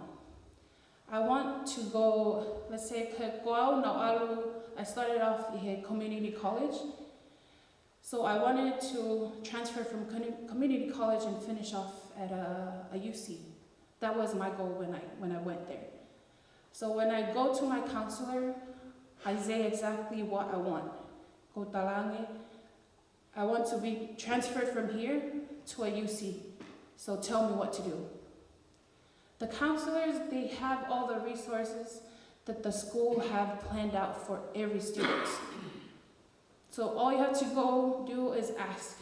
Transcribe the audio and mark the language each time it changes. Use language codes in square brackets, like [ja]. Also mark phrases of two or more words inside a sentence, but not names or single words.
[en] I want to go, let's say, I started off at community college. So I wanted to transfer from community college and finish off at a UC. That was my goal when I went there. So when I go to my counselor, say exactly what I want. [to] Ko talange. [en] I want to be transferred from here to a UC. So tell me what to do. The counselors, they have all the resources that the school have planned out for every student. So all you have to go do is ask.